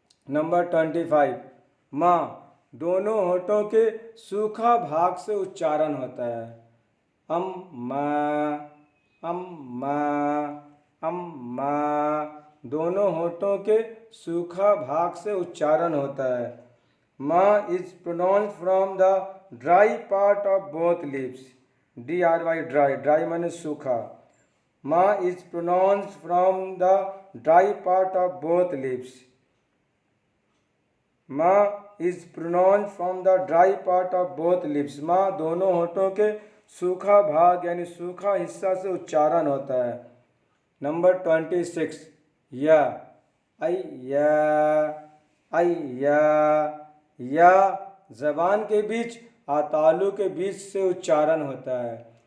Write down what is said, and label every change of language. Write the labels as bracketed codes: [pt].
[hi] Number 25, मा दोनों होठों के सूखा भाग से उच्चारण होता है. अम मा, अम मा, अम मा. दोनों होठों के सूखा भाग से उच्चारण होता है. [en] Ma is pronounced from the dry part of both lips. DRY, dry. [hi] Dry माने सूखा. [en] Ma is pronounced from the dry part of both lips. Ma is pronounced from the dry part of both lips. [hi] Ma दोनों होठों के सूखा भाग यानी सूखा हिस्सा से उच्चारण होता है. नंबर 26, या. आई या, आई या. या जबान के बीच और तालु के बीच से उच्चारण होता है.